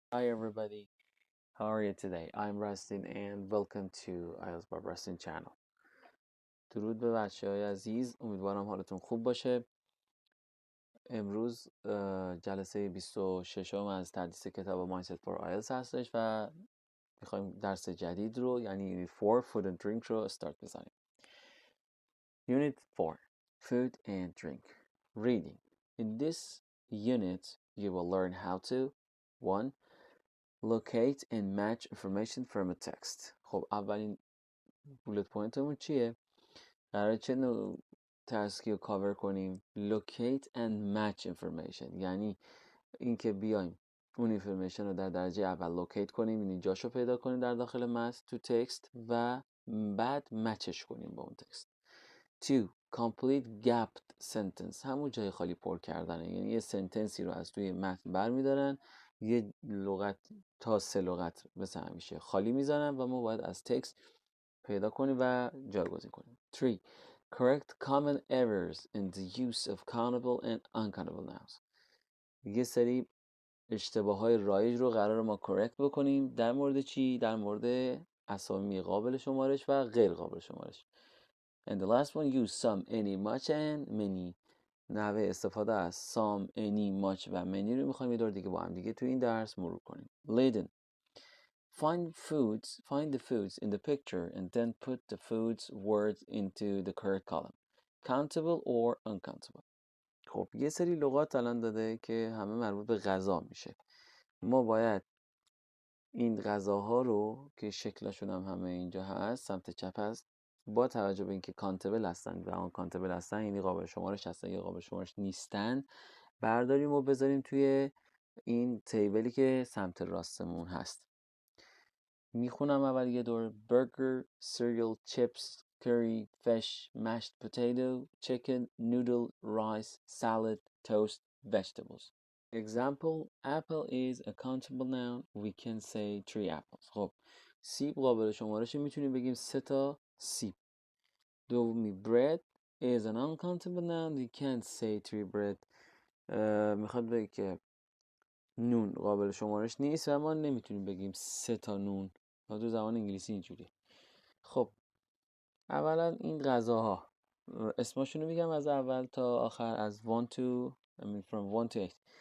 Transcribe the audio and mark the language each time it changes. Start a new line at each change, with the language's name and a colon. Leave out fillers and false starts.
English: Hi everybody, how are you today? I'm Rustin and welcome to IELTS by Rustin channel.
Persian: درود به بچه‌های عزیز، امیدوارم حالتون خوب باشه. امروز جلسه 26 از تدریس کتاب مایندست فور آیلتس هستش و میخوایم درس جدید رو یعنی
English: 4 Food and Drink
Persian: رو استارت بزنیم.
English: Unit 4 Food and Drink Reading. In this unit you will learn how to 1. Locate and match information from a text.
Persian: خب اولین بولت پوینتمون چیه؟ قراره چه نوع تسکی رو کاور کنیم؟
English: Locate and match information،
Persian: یعنی اینکه بیایم اون اینفورمیشن رو در درجه اول لوکیت کنیم، یعنی جاشو پیدا کنیم در داخل متن تو تکست و بعد مچش کنیم با اون تکست. 2.
English: Complete gapped sentence،
Persian: همون جای خالی پر کردنه، یعنی یه سنتنسی رو از توی متن برمیدارن، یه لغت تا 3 لغت مثل همیشه خالی میزنن و ما باید از تکست پیدا کنیم و جایگزین کنیم. 3.
English: Correct common errors in the use of countable and uncountable nouns.
Persian: یه سری اشتباهات رایج رو قرار ما correct بکنیم. در مورد چی؟ در مورد اسامی قابل شمارش و غیر قابل شمارش.
English: And the last one, use some, any, much and many.
Persian: نحوه استفاده از some, any, much و many رو میخوایم یه دور دیگه با هم دیگه تو این درس مرور کنیم.
English: Laden. Find the foods in the picture and then put the foods words into the correct column. Countable or uncountable.
Persian: خب یه سری لغات الان داده که همه مربوط به غذا میشه. ما باید این غذاها رو که شکلشون هم همه اینجا هست سمت چپ هست، با توجه به اینکه کانتبل هستن و آن کانتبل هستن یعنی قابل شمارش هستن یا قابل شمارش نیستن، برداریم و بذاریم توی این تیبلی که سمت راستمون هست. میخونم اول یه دور. برگر، سیریال، چیپس،
English: curry, fish, mashed potato, chicken, noodle, rice, salad, toast, vegetables. Example, apple is a countable noun. We can say 3 apples.
Persian: خب سیب قابل شمارش میتونیم بگیم 3 تا سیب. دومی
English: bread is an uncountable noun. We can't say 3 bread.
Persian: میخواد بگه که نون قابل شمارش نیست و ما نمیتونیم بگیم 3 تا نون. تو زبان انگلیسی اینجوری. خب اولا این غذاها اسمشون رو میگم از اول تا آخر، از 1
English: to from 1 to 8.